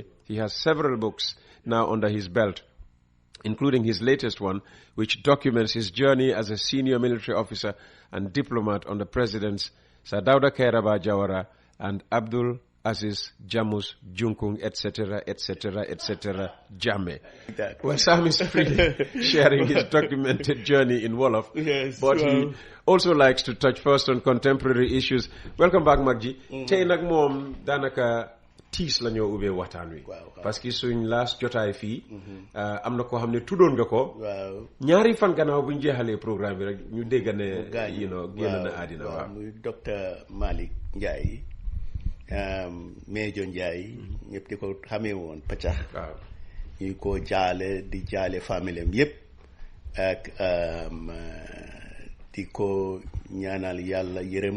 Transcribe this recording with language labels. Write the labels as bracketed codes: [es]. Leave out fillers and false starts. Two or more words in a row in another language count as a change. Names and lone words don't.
[en] He has several books now under his belt, including his latest one, which documents his journey as a senior military officer and diplomat under Presidents Sir Dawda Kairaba Jawara and Abdul Aziz Jamus Junkung, etc., etc., etc., Jammeh. Well, Sam is freely sharing his documented journey in Wolof, yes, but he also likes to touch first on contemporary issues. Welcome back, Magji. [wo] Tey nag moom daanaka tiis la ñoo ubbee waxtaan wi [fr] parce que [wo] suñ last jotaay fii am na koo xam ne tuddoon nga ko ñaari fan gannaaw bu ñu jeexalee programme bi rek ñu dégg ne génn na àddina waaw muy docteur Malick Ndiaye Mejo Ndiaye ñëpp di ko xamee woon paccax waaw ñuy ko jaale di jaale famille am yëpp ak di ko ñaanal yàlla yërëm